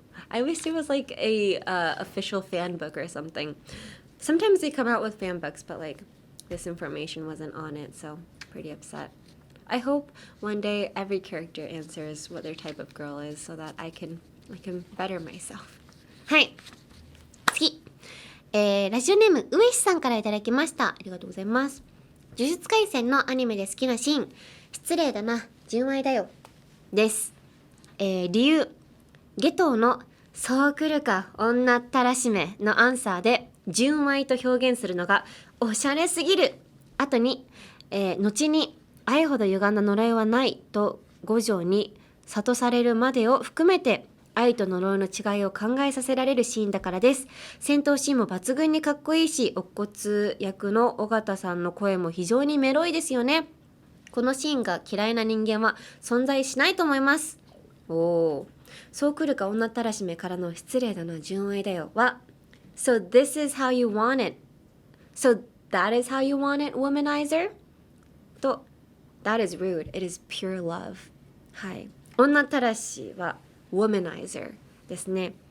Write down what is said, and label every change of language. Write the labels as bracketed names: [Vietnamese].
[English] I wish there was like a official fan book or something. Sometimes they come out with fan books, but like this information wasn't on it, so pretty upset. I hope one day every character answers what their type of girl is so that I can better myself. [Japanese] はい。次。ラジオネーム上石さんからいただきました。ありがとうございます。呪術廻戦のアニメで好きなシーン、失礼だな、純愛だよです。理由、ゲトウのそう来るか女ったらしめのアンサーで純愛と表現するのがおしゃれすぎる。後に、後に愛ほど歪んだ呪いはないと五条に諭されるまでを含めて愛と呪いの違いを考えさせられるシーンだからです。戦闘シーンも抜群にかっこいいし、乙骨役の尾形さんの声も非常にメロいですよね。このシーンが嫌いな人間は存在しないと思います。おー。そう来るか女ったらしめからの失礼だな純愛だよは [English] So this is how you want it. So that is how you want it, womanizer? [Japanese] と [English] That is rude. It is pure love. [Japanese] はい。女ったらしは womanizer ですね。